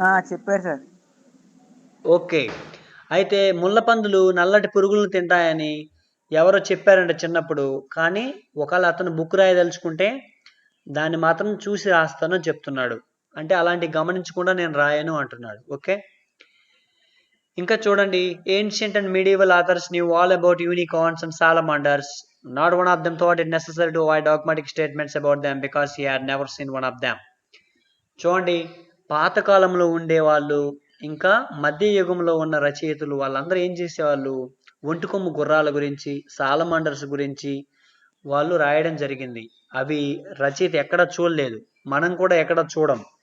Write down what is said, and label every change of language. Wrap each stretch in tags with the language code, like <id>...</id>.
<te>చెప్పారు sir. Okay, అయితే ముళ్ళపందులు నల్లటి పురుగులను తింటాయని ఎవరో చెప్పారంట చిన్నప్పుడు. కానీ ఒకవేళ అతను బుక్ రాయదలుచుకుంటే దాన్ని మాత్రం చూసి రాస్తానని చెప్తున్నాడు. అంటే అలాంటి గమనించకుండా నేను రాయను అంటున్నాడు. ఓకే, ఇంకా చూడండి,</te> <en>Ancient and medieval authors knew all about unicorns and salamanders. Not one of them thought it necessary to avoid dogmatic statements about them because he had never seen one of them.</en> <te>చూడండి, పాతకాలంలో ఉండేవాళ్ళు ఇంకా మధ్య యుగంలో ఉన్న రచయితలు వాళ్ళందరూ ఏం చేసేవాళ్ళు? ఒంటికొమ్ము గుర్రాల గురించి, సాలమాండర్స్ గురించి వాళ్ళు రాయడం జరిగింది. అవి రచయిత ఎక్కడ చూడలేదు, మనం కూడా ఎక్కడ చూడం.</te>